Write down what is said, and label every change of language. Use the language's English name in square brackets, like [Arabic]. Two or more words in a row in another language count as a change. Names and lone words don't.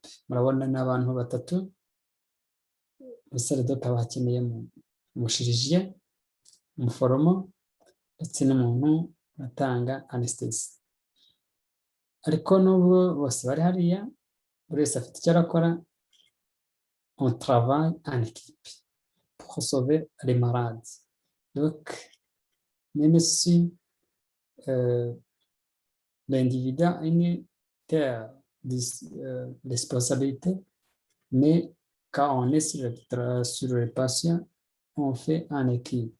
[Kinyarwanda] Murabona n'abantu batatu muri [French] salle d'ope, [Kinyarwanda] bakeneye umushirije, umuforomo ndetse n'umuntu atanga anesthesie. Ariko nubwo bose bari hariya, buri wese afite icyo arakora, [French] on travaille en équipe pour sauver les malades. Donc même si l'individu a une telle responsabilité, mais quand on est sur le patient, on fait en équipe.